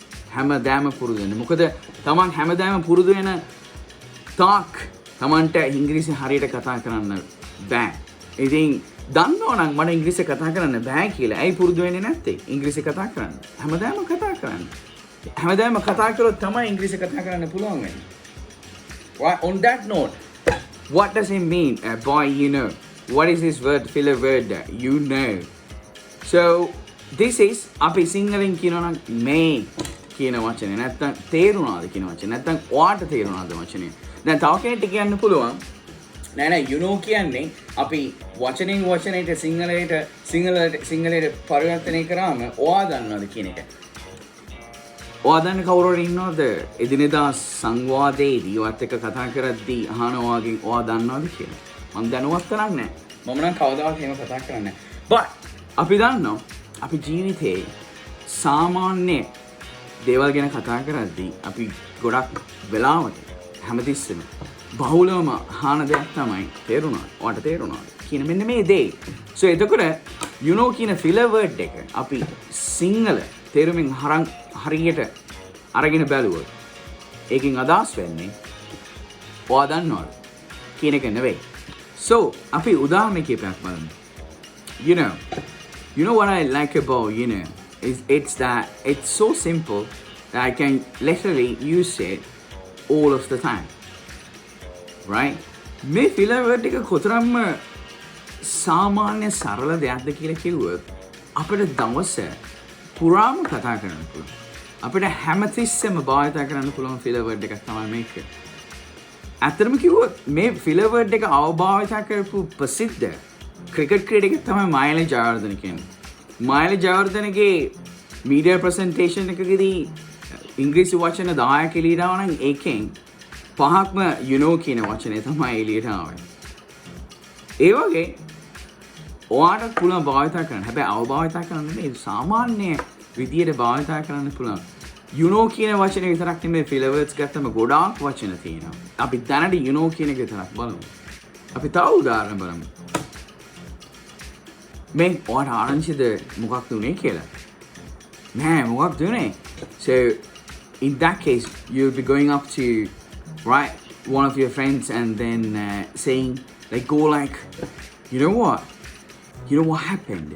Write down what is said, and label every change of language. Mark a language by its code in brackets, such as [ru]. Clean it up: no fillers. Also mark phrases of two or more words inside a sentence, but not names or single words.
[si] මොකද තමන් හැමදාම පුරුදු වෙන තාක් තමන්ට ඉංග්‍රීසි හරියට කතා කරන්න බෑ. ඉතින් දන්නවනම් මට ඉංග්‍රීසි කතා කරන්න බෑ කියලා. ඇයි පුරුදු වෙන්නේ නැත්තේ? ඉංග්‍රීසි කතා කරන්න. හැමදාම කතා කරන්න. හැමදාම කතා කරොත් තමයි ඉංග්‍රීසි කතා කරන්න පුළුවන් වෙන්නේ. [en] On that note, what does it mean, boy, you know? What is this word, filler word, you know? So, this is [si] අපි සිංහලෙන් කියනවා නම් මේ කියන වචනේ නැත්තම් තේරුණාද කියන වචනේ නැත්තම් ඔයාට තේරුණාද වචනේ දැන් තව කෙනෙක්ට කියන්න පුළුවන් නෑ [en] you know [si] කියන්නේ අපි වචනෙන් වචනයට සිංහලයට පරිවර්තනය කරාම ඔයා දන්නවද කියන එක ඔයා දන්න කවුරු හරි ඉන්නවද එදිනෙදා සංවාදයේදී ඔයත් එක්ක කතා කරද්දී අහනවා වගේ ඔයා දන්නවද කියලා මම දැනුවත් තරක් නෑ මම නම් කවදාවත් එහෙම කතා කරන්නේ නෑ but අපි දන්නවා අපි ජීවිතේ සාමාන්‍ය දේවල් ගැන කතා කරද්දී අපි ගොඩක් වෙලාවට හැමතිස්සෙම බහුලවම අහන දෙයක් තමයි ඔයාට තේරුණාද කියන මෙන්න මේ දේ. So එතකොට [en] you know [si] කියන [en] filler word [si] එක අපි සිංහල තේරුමින් හරියට අරගෙන බැලුවොත් ඒකෙන් අදහස් වෙන්නේ ඔයා දන්නවද කියන එක නෙවෙයි. So අපි උදාහරණ කීපයක් බලමු. [en] You know what I like about, it's that it's so simple that I can literally use it all of the time. [si] Right? මේ [en] filler word [si] එක කොතරම්ම සාමාන්‍ය සරල දෙයක්ද කියලා කිව්වොත් අපිට දවස පුරාම කතා කරන්න පුළුවන්. අපිට හැමතිස්සෙම භාවිත කරන්න පුළුවන් [en] filler word [si] එකක් තමයි මේක. ඇත්තටම කිව්වොත් මේ [en] filler word [si] එක අවභාවිත කරපු ප්‍රසිද්ධ ක්‍රිකට් ක්‍රීඩකෙක් තමයි මයිලි ජයවර්ධන කියන්නේ. මයිලි ජයවර්ධනගේ [en] media presentation [si] එකකදී ඉංග්‍රීසි වචන 10ක් එළියට ආවා නම් ඒකෙන් 5ක්ම [en] you know [si] කියන වචනේ තමයි එළියට ආවේ. ඒ වගේ ඔයාට පුළුවන් භාවිත කරන්න. හැබැයි අවභාවිත කරන්න නෙමෙයි සාමාන්‍ය විදියට භාවිත කරන්න පුළුවන්. [en] you know [si] කියන වචනේ විතරක් නෙමෙයි [en] filler words [si] ගත්තම ගොඩාක් වචන තියෙනවා. අපි දැනට [en] you know [si] කියන එක විතරක් බලමු. අපි තව උදාහරණ බලමු. මේ ඔයාට ආරංචිද මොකක්ද උනේ කියලා? නෑ මොකක්ද උනේ? [en] So in that case you'll be going up to one of your friends and then saying like go like you know what you know what happened?